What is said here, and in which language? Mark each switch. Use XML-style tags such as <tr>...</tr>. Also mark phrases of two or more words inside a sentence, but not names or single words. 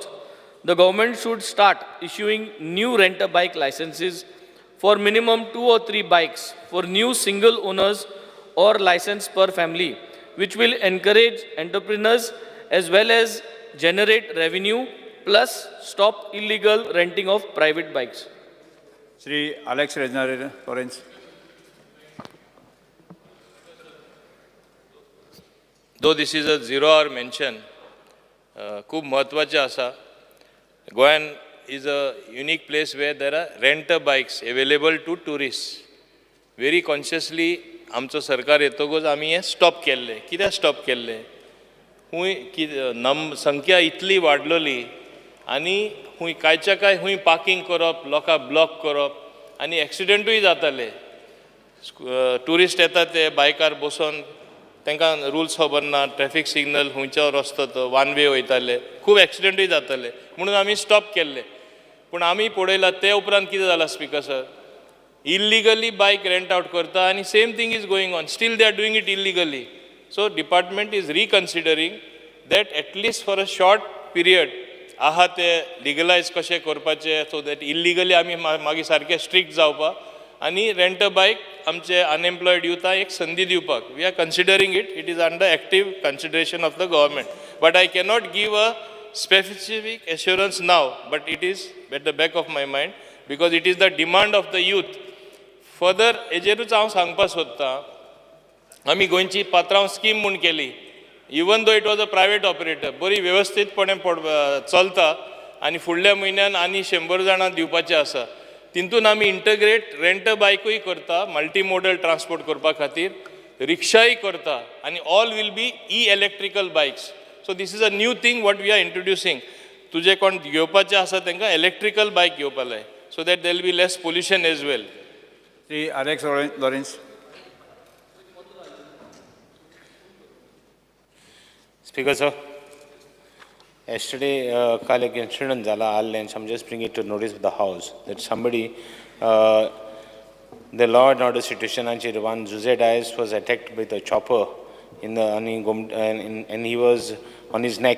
<en>The government should start issuing new rent-a-bike licenses for minimum 2 or 3 bikes for new single owners or license per family, which will encourage entrepreneurs as well as generate revenue plus stop illegal renting of private bikes. Sri Alex Reznare, Lawrence. Though this is a 0 hour mention,</en> <kok>खूब महत्वाचें आसा.</kok> <en>Goan is a unique place where there are rent-a-bikes available to tourists. Very consciously,</en> <kok>आमचो सरकार येतकूच आमी हें स्टॉप केल्लें. कित्याक स्टॉप केल्लें? खूंय संख्या इतली वाडलेली आनी खूंय कांयच्या काय खूंय पार्किंग करप, लोकांक ब्लॉक करप आनी एक्सिडेंटूय जाताले. टुरिस्ट येतात ते बायकार बसून तांकां रुल्स खबर ना, ट्रॅफिक सिग्नल खंयचो रस्तो तो वन वे वयताले, खूब एक्सिडेंटूय जाताले म्हणून आमी स्टॉप केल्ले. पूण आमी पळयलां ते उपरांत कितें जालां</kok> <en>Speaker sir, illegally bike rent out</en> <kok>करता आनी</kok> <en>same thing is going on, still they are doing it illegally. so department is reconsidering that at least for a short period</en> <kok>आहा ते लिगलायज कशें करपाचें,</kok> <en>so that illegally</en> <kok>आमी मागीर सारके स्ट्रिक्ट जावपाक आनी</kok> <en>rent a bike</en> <kok>आमचे अनएम्प्लॉयड युथाक एक संदी दिवपाक.</kok> <en>We are considering it, it is under active consideration of the government. But I cannot give a specific assurance now, but it is at the back of my mind because it is the demand of the youth. Further,</en> <kok>हेजेरूच हांव सांगपाक सोदतां, आमी गोंयची पात्रांव स्कीम म्हूण केली.</kok> <en>even though it was a private operator,</en> <kok>बरी वेवस्थीतपणे चलता आनी फुडल्या म्हयन्यान आनी 100 जाणां दिवपाचे आसा. तितून आमी</kok> <en>integrate rent a</en> <kok>बायकूय करता,</kok> <en>multi modal transport</en> <kok>करपा खातीर, रिक्षाय करता आनी</kok> <en>all will be electrical bikes. So this is a new thing what we are introducing.</en> <kok>तुझे कोण घेवपाचे आसा तांकां इलेक्ट्रिकल बायक घेवपा जाय,</kok> <en>so that there will be less pollution as well.</en> <kok>श्री Alex Lawrence.</kok> <en>Speaker, sir.</en> <kok>Yesterday, kal ek incident zala</kok> <en>all lanes. I'm just bringing it to notice of the House that somebody, the law and order situation, and one Jose Dias was attacked with a chopper in the and he was on his neck.</en>